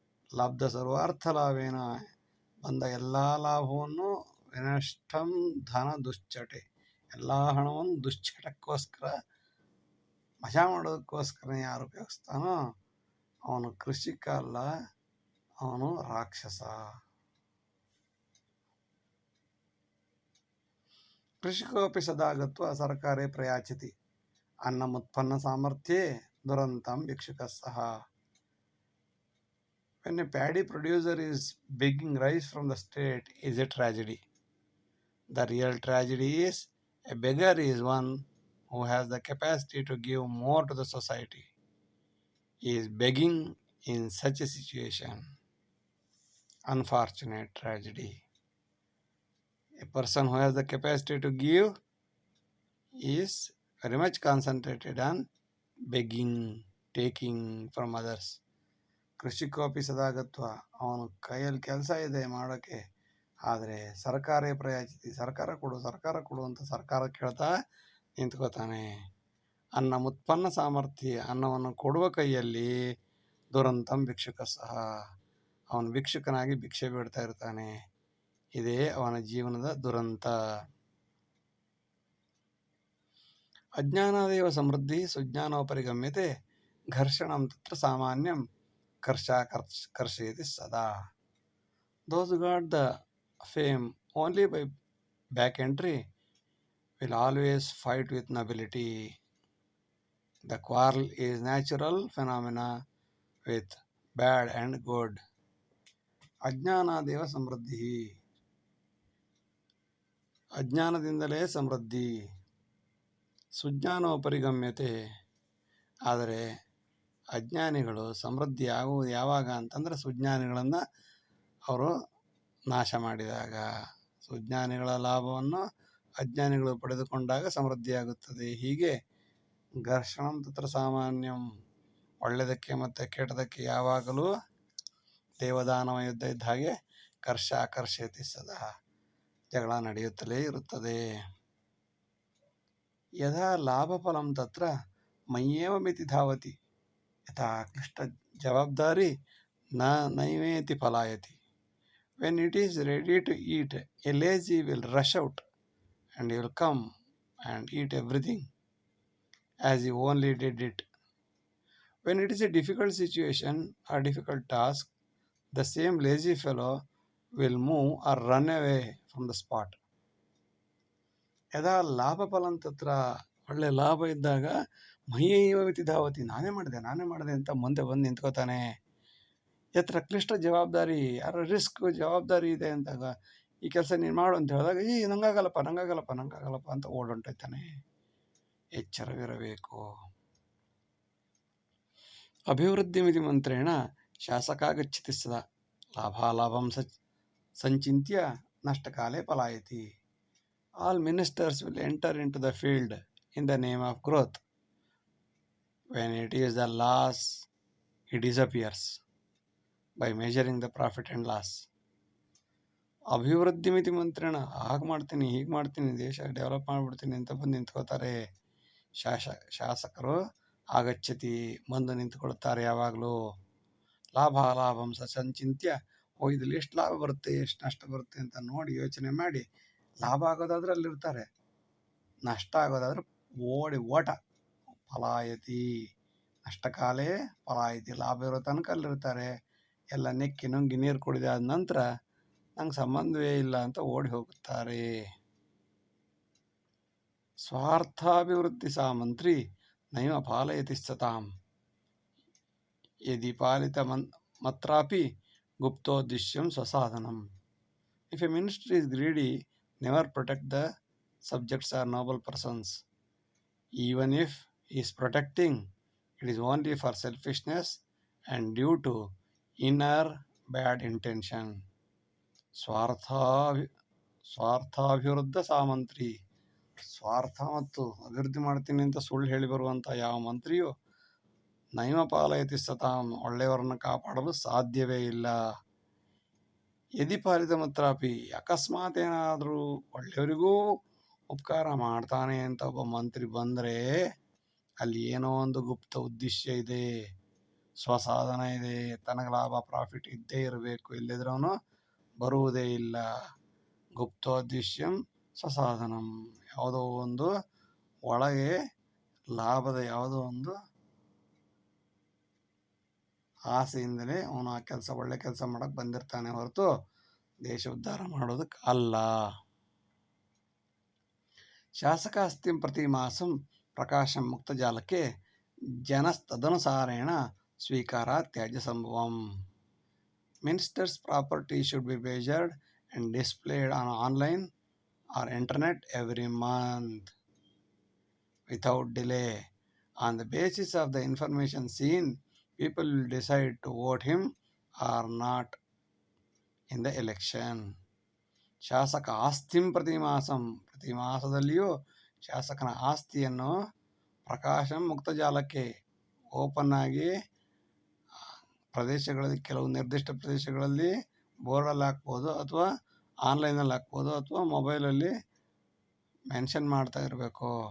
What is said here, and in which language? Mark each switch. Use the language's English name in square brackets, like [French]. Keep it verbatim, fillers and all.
[Sanskrit] ಲಬ್ಧ ಸರ್ವಾರ್ಥ ಲಾಭೇನ, [Kannada] ಬಂದ ಎಲ್ಲ ಲಾಭವನ್ನು [Sanskrit] ವಿನಷ್ಟಂ ಧನ ದುಶ್ಚಟೆ, [Kannada] ಎಲ್ಲ ಹಣವನ್ನು ದುಶ್ಚಟಕ್ಕೋಸ್ಕರ ಮಜಾ ಮಾಡೋದಕ್ಕೋಸ್ಕರ ಯಾರು ಉಪಯೋಗಿಸ್ತಾನೋ ಅವನು ಕೃಷಿಕ ಅಲ್ಲ, ಅವನು ರಾಕ್ಷಸ. [Sanskrit] ಕೃಷಿಕೋಪಿ ಸದಾ ಗತ್ವ ಸರ್ಕಾರೇ ಪ್ರಯಾಚತಿ ಅನ್ನಮುತ್ಪನ್ನ ಸಾಮರ್ಥ್ಯೇ ದುರಂತಂ ಭಿಕ್ಷುಕ ಸಹ. [English] When a paddy producer is begging rice from the state is a tragedy. The real tragedy is a beggar is one who has the capacity to give more to the society. He is begging in such a situation. Unfortunate tragedy. A person who has the capacity to give is very much concentrated on begging, taking from others. [Sanskrit] ಕೃಷಿಕೋಪಿ ಸದಾಗತ್ವ, [Kannada] ಅವನು ಕೈಯಲ್ಲಿ ಕೆಲಸ ಇದೆ ಮಾಡೋಕ್ಕೆ, ಆದರೆ [Sanskrit] ಸರ್ಕಾರೇ ಪ್ರಯಾಚಿತಿ, [Kannada] ಸರ್ಕಾರ ಕೊಡು ಸರ್ಕಾರ ಕೊಡು ಅಂತ ಸರ್ಕಾರ ಕೇಳ್ತಾ ನಿಂತ್ಕೋತಾನೆ. [Sanskrit] ಅನ್ನ ಮುತ್ಪನ್ನ ಸಾಮರ್ಥ್ಯ, [Kannada] ಅನ್ನವನ್ನು ಕೊಡುವ ಕೈಯಲ್ಲಿ [Sanskrit] ದುರಂತಂ ಭಿಕ್ಷುಕ ಸಹ, [Kannada] ಅವನು ಭಿಕ್ಷುಕನಾಗಿ ಭಿಕ್ಷೆ ಬೇಡ್ತಾ ಇರ್ತಾನೆ. ಇದೇ ಅವನ ಜೀವನದ ದುರಂತ. [Sanskrit] ಅಜ್ಞಾನಾದೇವ ಸಮೃದ್ಧಿ ಸುಜ್ಞಾನೋಪರಿಗಮ್ಯತೆ ಘರ್ಷಣಂ ತತ್ರ ಸಾಮಾನ್ಯಂ ಕರ್ಷಾ ಕರ್ಷ ಕರ್ಷಯತಿ ಸದಾ. [English] Those who got the fame only by back entry will always fight with nobility. The quarrel is natural phenomena with bad and good. [Sanskrit] ಅಜ್ಞಾನಾದೇವ ಸಮೃದ್ಧಿ, [Kannada] ಅಜ್ಞಾನದಿಂದಲೇ ಸಮೃದ್ಧಿ. [Sanskrit] ಸುಜ್ಞಾನೋಪರಿಗಮ್ಯತೆ, [Kannada] ಆದರೆ ಅಜ್ಞಾನಿಗಳು ಸಮೃದ್ಧಿ ಆಗುವುದು ಯಾವಾಗ ಅಂತಂದರೆ ಸುಜ್ಞಾನಿಗಳನ್ನು ಅವರು ನಾಶ ಮಾಡಿದಾಗ, ಸುಜ್ಞಾನಿಗಳ ಲಾಭವನ್ನು ಅಜ್ಞಾನಿಗಳು ಪಡೆದುಕೊಂಡಾಗ ಸಮೃದ್ಧಿಯಾಗುತ್ತದೆ. ಹೀಗೆ [Sanskrit] ಘರ್ಷಣಂ ತತ್ರ ಸಾಮಾನ್ಯಂ, [Kannada] ಒಳ್ಳೆಯದಕ್ಕೆ ಮತ್ತು ಕೆಟ್ಟದಕ್ಕೆ ಯಾವಾಗಲೂ ದೇವದಾನವ ಯುದ್ಧ ಇದ್ದ ಹಾಗೆ [Sanskrit] ಕರ್ಷ ಆಕರ್ಷಯತಿ ಸದಾ, [Kannada] ಜಗಳ ನಡೆಯುತ್ತಲೇ ಇರುತ್ತದೆ. [Sanskrit] ಯಥಾ ಲಾಭಫಲಂ ತತ್ರ ಮಯ್ಯೇವ ಮಿತಿ ಧಾವತಿ, ಯಥಾ ಕ್ಲಿಷ್ಟ ಜವಾಬ್ದಾರಿ ನ ನೈವೇತಿ ಫಲಾಯತಿ. [English] When it is ready to eat, a lazy will rush out and you will come and eat everything as you only did it. When it is a difficult situation or difficult task, the same lazy fellow will move or run away from the spot. [Sanskrit] ಯದಾ ಲಾಭ ಫಲಂ ತತ್ರ, [Kannada] ಒಳ್ಳೆ ಲಾಭ ಇದ್ದಾಗ [Sanskrit] ಮಹಿಯವ ಧಾವತಿ, [Kannada] ನಾನೇ ಮಾಡಿದೆ ನಾನೇ ಮಾಡಿದೆ ಅಂತ ಮುಂದೆ ಬಂದು ನಿಂತ್ಕೋತಾನೆ. [Sanskrit] ಯತ್ರ ಕ್ಲಿಷ್ಟ ಜವಾಬ್ದಾರಿ, [Kannada] ಯಾರ ರಿಸ್ಕ್ ಜವಾಬ್ದಾರಿ ಇದೆ ಅಂದಾಗ, ಈ ಕೆಲಸ ನೀನು ಮಾಡು ಅಂತ ಹೇಳಿದಾಗ, ಈ ನಂಗಾಗಲ್ಲಪ್ಪ ನಂಗಾಗಲ್ಲಪ್ಪ ನಂಗಾಗಲ್ಲಪ್ಪ ಅಂತ ಓಡೊಂಟೈತಾನೆ. ಎಚ್ಚರವಿರಬೇಕು. [Sanskrit] ಅಭಿವೃದ್ಧಿ ಮಿತಿ ಮಂತ್ರೇಣ ಶಾಸಕಾಗಚ್ಛತಿ ಸದಾ, ಲಾಭಾಲಾಭಂ ಸ ಸಂಚಿಂತ್ಯ ನಷ್ಟಕಾಲೇ ಪಲಾಯತಿ. [English] All ministers will enter into the field in the name of growth. When it is the loss, he disappears by measuring the profit and loss. [Sanskrit] ಅಭಿವೃದ್ಧಿ ಮಿತಿ ಮಂತ್ರಣ, [Kannada] ಹಾಗೆ ಮಾಡ್ತೀನಿ ಹೀಗೆ ಮಾಡ್ತೀನಿ ದೇಶ ಡೆವಲಪ್ ಮಾಡಿಬಿಡ್ತೀನಿ ಅಂತ ಬಂದು ನಿಂತ್ಕೋತಾರೆ ಶಾಸ ಶಾಸಕರು. [Sanskrit] ಆಗಚ್ಚತಿ, [Kannada] ಬಂದು ನಿಂತ್ಕೊಳ್ತಾರೆ ಯಾವಾಗಲೂ. [Sanskrit] ಲಾಭ ಲಾಭಂ ಸ ಸಂಚಿಂತ್ಯ, [Kannada] ಓ ಇದ್ರಲ್ಲಿ ಎಷ್ಟು ಲಾಭ ಬರುತ್ತೆ ಎಷ್ಟು ನಷ್ಟ ಬರುತ್ತೆ ಅಂತ ನೋಡಿ ಯೋಚನೆ ಮಾಡಿ, ಲಾಭ ಆಗೋದಾದ್ರೆ ಅಲ್ಲಿರ್ತಾರೆ, ನಷ್ಟ ಆಗೋದಾದ್ರೆ ಓಡಿ ಓಟ. [Sanskrit] ಫಲಾಯತಿ, ನಷ್ಟಕಾಲೇ ಫಲಾಯತಿ, [Kannada] ಲಾಭ ಇರೋ ತನಕ ಅಲ್ಲಿರ್ತಾರೆ. ಎಲ್ಲ ನೆಕ್ಕಿ ನುಂಗಿ ನೀರು ಕುಡಿದ ನಂತರ ನಂಗೆ ಸಂಬಂಧವೇ ಇಲ್ಲ ಅಂತ ಓಡಿ ಹೋಗುತ್ತಾರೆ. [Sanskrit] ಸ್ವಾರ್ಥಾಭಿವೃದ್ಧಿ ಸಾಮಂತ್ರಿ ನೈವ ಪಾಲಯತಿ ಸತಾಂ, ಯದಿ ಪಾಲಿತ ಮನ್ ಮತ್ರಾಪಿ ಗುಪ್ತೋ Drishyam ಸ್ವಸಾಧನಂ. [English] If a minister is greedy, never protect the subjects or noble persons. Even if he is protecting, it is only for selfishness and due to inner bad intention. [Sanskrit] ಸ್ವಾರ್ಥ ಸ್ವಾರ್ಥಾಭಿವೃದ್ಧ ಸಾಮಂತ್ರಿ, [Kannada] ಸ್ವಾರ್ಥ ಮತ್ತು ಅಭಿವೃದ್ಧಿ ಮಾಡ್ತೀನಿ ಅಂತ ಸುಳ್ಳು ಹೇಳಿ ಬರುವಂಥ ಯಾವ ಮಂತ್ರಿಯು [Sanskrit] ನೈಮ ಪಾಲಯತಿ ಸತಾಂ, [Kannada] ಒಳ್ಳೆಯವರನ್ನು ಕಾಪಾಡಲು ಸಾಧ್ಯವೇ ಇಲ್ಲ. [Sanskrit] ಯದಿ ಪಾಲಿತ ಮಾತ್ರಾಪಿ, [Kannada] ಅಕಸ್ಮಾತ್ ಏನಾದರೂ ಒಳ್ಳೆಯವರಿಗೂ ಉಪಕಾರ ಮಾಡ್ತಾನೆ ಅಂತ ಒಬ್ಬ ಮಂತ್ರಿ ಬಂದರೆ ಅಲ್ಲಿ ಏನೋ ಒಂದು ಗುಪ್ತ ಉದ್ದೇಶ ಇದೆ, ಸ್ವಸಾಧನ ಇದೆ, ತನಗೆ ಲಾಭ ಪ್ರಾಫಿಟ್ ಇದ್ದೇ ಇರಬೇಕು, ಇಲ್ಲದಿರೋನು ಬರುವುದೇ ಇಲ್ಲ. [Sanskrit] ಗುಪ್ತೋದ್ದೇಶ್ಯಂ ಸ್ವಸಾಧನಂ, [Kannada] ಯಾವುದೋ ಒಂದು ಒಳಗೆ ಲಾಭದ ಯಾವುದೋ ಒಂದು ಆಸೆಯಿಂದಲೇ ಅವನು ಆ ಕೆಲಸ ಒಳ್ಳೆ ಕೆಲಸ ಮಾಡೋಕ್ಕೆ ಬಂದಿರ್ತಾನೆ ಹೊರತು ದೇಶ ಉದ್ಧಾರ ಮಾಡೋದಕ್ಕೆ ಅಲ್ಲ. [Sanskrit] ಶಾಸಕಾಸ್ತಿಂ ಪ್ರತಿ ಮಾಸಂ ಪ್ರಕಾಶಂ ಮುಕ್ತಜಾಲಕ್ಕೆ ಜನಸ್ತದನುಸಾರೇಣ ಸ್ವೀಕಾರ ತ್ಯಾಜ್ಯ ಸಂಭವಂ. [English] Ministers' property should be measured and displayed on online or internet every month without delay. On the basis of the information seen, people will decide to vote him or not in the election. [Sanskrit] ಶಾಸಕ ಆಸ್ತಿಂ ಪ್ರತಿ ಮಾಸಂ, [Kannada] ಪ್ರತಿ ಮಾಸದಲ್ಲಿಯೂ ಶಾಸಕನ ಆಸ್ತಿಯನ್ನು [Sanskrit] Prakasam [Kannada] ಮುಕ್ತಜಾಲಕ್ಕೆ open ಆಗಿ ಪ್ರದೇಶಗಳಲ್ಲಿ, ಕೆಲವು ನಿರ್ದಿಷ್ಟ ಪ್ರದೇಶಗಳಲ್ಲಿ ಬೋರ್ಡಲ್ಲಿ ಹಾಕ್ಬೋದು ಅಥವಾ ಆನ್ಲೈನಲ್ಲಿ ಹಾಕ್ಬೋದು ಅಥವಾ ಮೊಬೈಲಲ್ಲಿ ಮೆನ್ಷನ್ ಮಾಡ್ತಾ ಇರಬೇಕು.